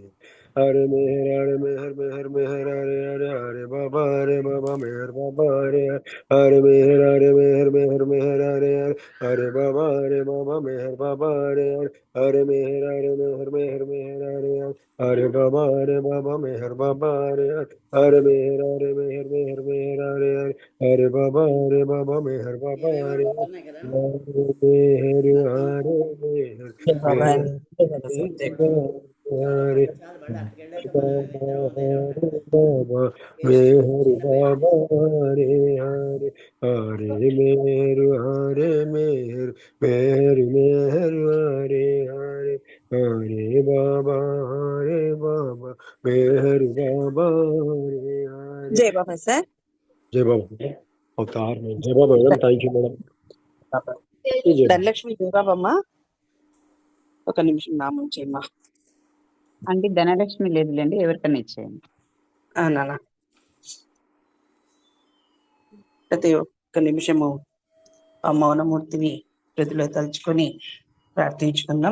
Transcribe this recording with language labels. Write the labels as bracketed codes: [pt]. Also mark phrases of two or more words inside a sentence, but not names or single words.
[hi] हरे मेहर हरे हरे हरे बाबा मेहर बाबा हरे हरे मेहर मेहर हरे हरे बाबा मेहर बाबा हरे हरे मेहर मेहर हरे हरे बाबा मेहर बाबा हरे हरे मेहर मेहर हरे हरे बाबा मेहर बाबा हरे मेहर हरे जय बाबा मेहर जय बाबा साहब, जय बाबा। हरे बाबा मेहर बाबा हरे हरे हरे मेहर मेहर मेहर हरे हरे हरे बाबा मेहर बाबा हरे हरे जय बाबा సార్. जय बाबा अवतार में जय बाबा मैडम [en] thank you madam [hi] బాబా जय [te] ధనలక్ష్మి జయ బాబమ్మ, ఒక నిమిషం నామం చేయమ్మా. అంటే ధనలక్ష్మి లేదులేండి, ఎవరికైనా ఇచ్చేయండి. నాన్న ప్రతి ఒక్క నిమిషము ఆ మౌనమూర్తిని హృదయలో తలుచుకొని ప్రార్థించుకుందాం.